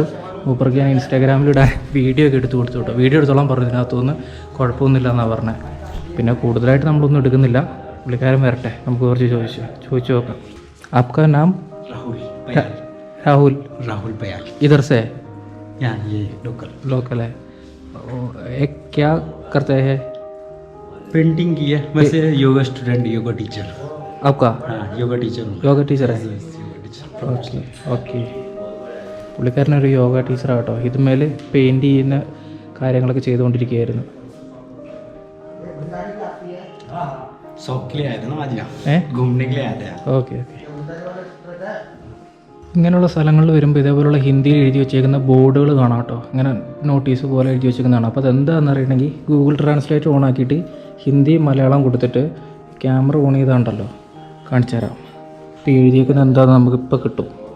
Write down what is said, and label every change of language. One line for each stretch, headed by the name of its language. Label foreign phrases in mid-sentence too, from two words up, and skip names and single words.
Malayalam: മൂപ്പർക്ക് ഞാൻ ഇൻസ്റ്റാഗ്രാമിൽ ഇടാൻ വീഡിയോ ഒക്കെ എടുത്ത് കൊടുത്തു കേട്ടോ. വീഡിയോ എടുത്തോളാൻ പറഞ്ഞു. ഇതിനകത്തുനിന്ന് കുഴപ്പമൊന്നുമില്ല എന്നാണ് പറഞ്ഞത്. പിന്നെ കൂടുതലായിട്ട് നമ്മളൊന്നും എടുക്കുന്നില്ല. പുള്ളിക്കാരൻ വരട്ടെ, നമുക്ക് കുറച്ച് ചോദിച്ചു നോക്കാം.
Hindi: ആപ്കാ നാം? രാഹുൽ പയാൽ. ഇധർ സേ? लोकल है. एक क्या करते हैं? पेंटिंग की है. वैसे योगा स्टूडेंट, योगा टीचर. आपका? हाँ, योगा टीचर.
Malayalam: യോഗ ടീച്ചർ
English: okay okay.
Malayalam: പുള്ളിക്കാരനൊരു യോഗ ടീച്ചറാണ് കേട്ടോ. ഇതുമേൽ പെയിൻറ് ചെയ്യുന്ന കാര്യങ്ങളൊക്കെ ചെയ്തുകൊണ്ടിരിക്കുകയായിരുന്നു.
Hindi: शौक के लिए आए थे ना आज यहाँ, घूमने के लिए आए थे.
English: okay okay.
Malayalam: ഇങ്ങനെയുള്ള സ്ഥലങ്ങളിൽ വരുമ്പോൾ ഇതേപോലുള്ള ഹിന്ദിയിൽ എഴുതി വെച്ചേക്കുന്ന ബോർഡുകൾ കാണാം കേട്ടോ. ഇങ്ങനെ നോട്ടീസ് പോലെ എഴുതി വെച്ചേക്കുന്നതാണ്. അപ്പോൾ അതെന്താണെന്ന് അറിയണമെങ്കിൽ
English: Google Translate on
Malayalam: ആക്കിയിട്ട് ഹിന്ദി മലയാളം കൊടുത്തിട്ട് ക്യാമറ ഓൺ ചെയ്താണ്ടല്ലോ കാണിച്ചു തരാം. ഇത് എഴുതിയേക്കുന്നത് എന്താണെന്ന് നമുക്കിപ്പോൾ കിട്ടും.